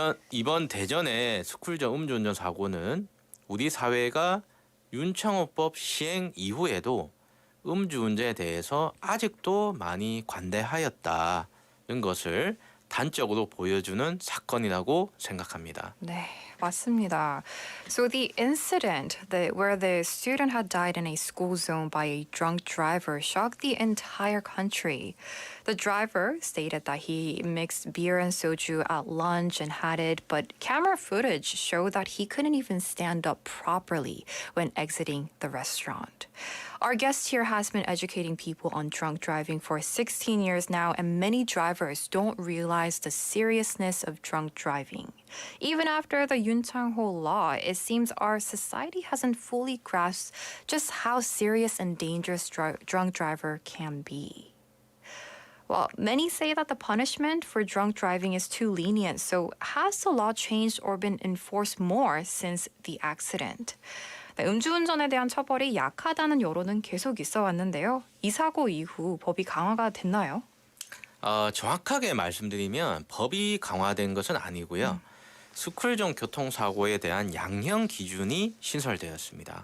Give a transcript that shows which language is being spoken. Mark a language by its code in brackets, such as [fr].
[ko] 이번 대전의 스쿨존 음주운전 사고는 우리 사회가 윤창호법 시행 이후에도 음주운전에 대해서 아직도 많이 관대하였다는 것을 단적으로 보여주는 사건이라고 생각합니다. 네, 맞습니다. [en] So the incident where the student had died in a school zone by a drunk driver shocked the entire country. The driver stated that he mixed beer and soju at lunch and had it, but camera footage showed that he couldn't even stand up properly when exiting the restaurant. Our guest here has been educating people on drunk driving for 16 years now, and many drivers don't realize the seriousness of drunk driving. Even after the Yoon Chang-ho law, it seems our society hasn't fully grasped just how serious and dangerous drunk driver can be. Well, many say that the punishment for drunk driving is too lenient. So, has the law changed or been enforced more since the accident? [ko] 네, 음주운전에 대한 처벌이 약하다는 여론은 계속 있어 왔는데요. 이 사고 이후 법이 강화가 됐나요? 정확하게 말씀드리면 법이 강화된 것은 아니고요. 스쿨존 교통사고에 대한 양형 기준이 신설되었습니다.